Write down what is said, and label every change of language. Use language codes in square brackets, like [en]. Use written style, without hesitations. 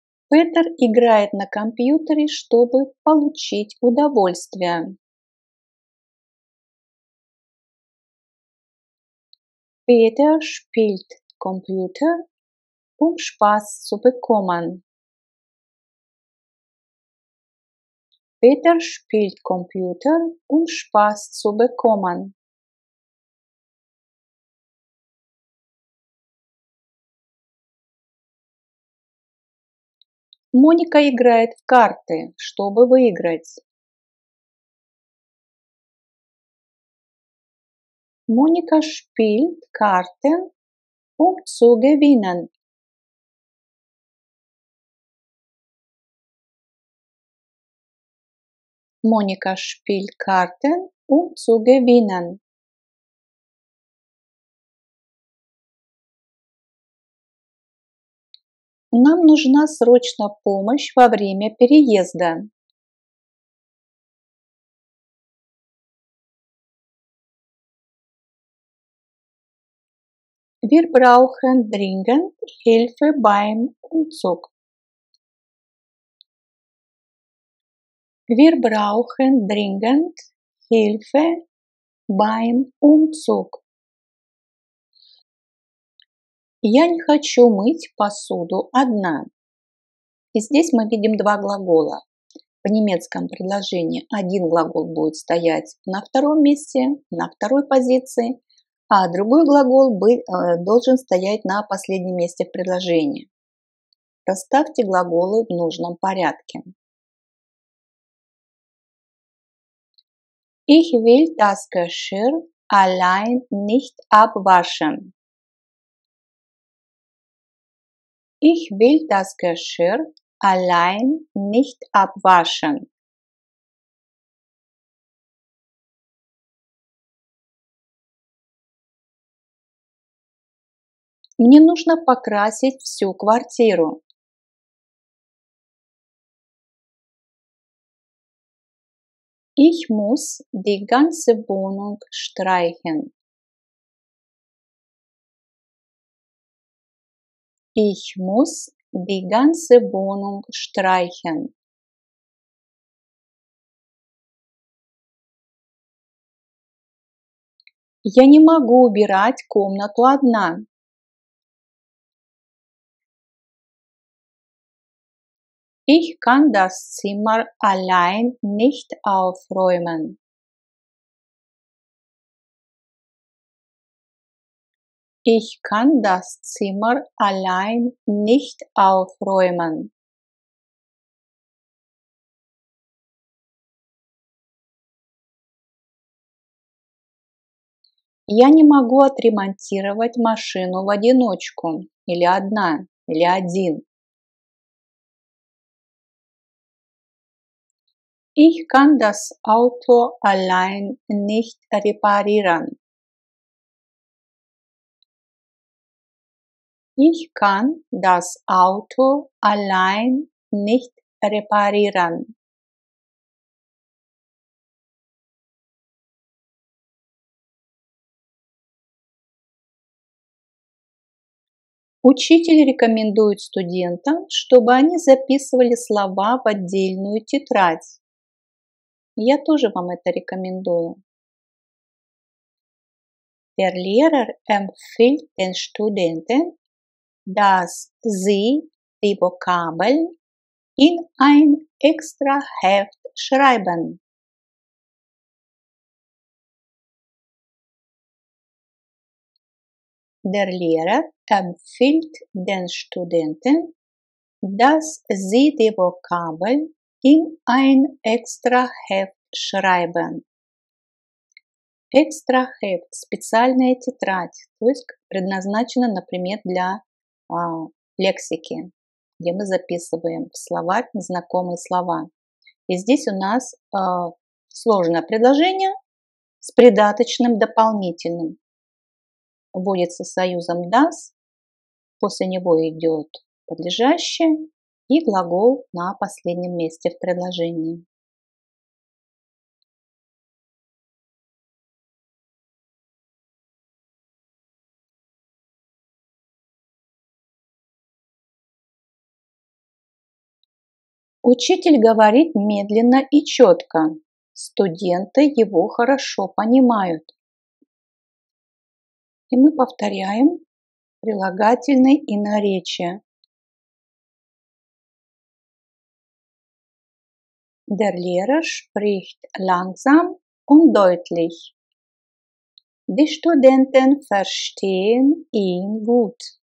[ru] Петер играет на компьютере, чтобы получить удовольствие. [de] Peter spielt Computer, Spaß zu bekommen. Peter spielt Computer, Spaß zu bekommen. [ru] Моника играет в карты, чтобы выиграть. [de] Monika spielt Karten, zu gewinnen. Monika spielt Karten, zu gewinnen. [ru] Нам нужна срочно помощь во время переезда. [de] Wir brauchen dringend Hilfe beim Umzug. Wir brauchen dringend Hilfe beim Umzug. [ru] Я не хочу мыть посуду одна. И здесь мы видим два глагола. В немецком предложении один глагол будет стоять на втором месте, на второй позиции, а другой глагол должен стоять на последнем месте в предложении. Расставьте глаголы в нужном порядке. [de] Ich will das Geschirr allein nicht abwaschen. Ich will das Geschirr allein nicht abwaschen. [ru] Мне нужно покрасить всю квартиру. [de] Ich muss die ganze Wohnung streichen. Ich muss die ganze Wohnung streichen. [ru] Я не могу убирать комнату одна. [de] Ich kann das Zimmer allein nicht aufräumen. Ich kann das Zimmer allein nicht aufräumen. [ru] Я не могу отремонтировать машину в одиночку, или одна, или один. [de] Ich kann das Auto allein nicht reparieren. Ich kann das Auto allein nicht reparieren. [ru] Учитель рекомендует студентам, чтобы они записывали слова в отдельную тетрадь. Я тоже вам это rекомендую. [de] Der Lehrer empfiehlt den Studenten, dass sie die Vokabeln in ein extra Heft schreiben. Der Lehrer empfiehlt den Studenten, dass sie die Vokabeln in ein extra Heft schreiben. Extra Heft [ru] – специальная тетрадь, то есть предназначена, например, для лексики, где мы записываем в словарь незнакомые слова. И здесь у нас сложное предложение с придаточным дополнительным. Вводится союзом das, после него идет подлежащее и глагол на последнем месте в предложении. Учитель говорит медленно и четко. Студенты его хорошо понимают. И мы повторяем прилагательные и наречия. [de] Der Lehrer spricht langsam und deutlich. Die Studenten verstehen ihn gut.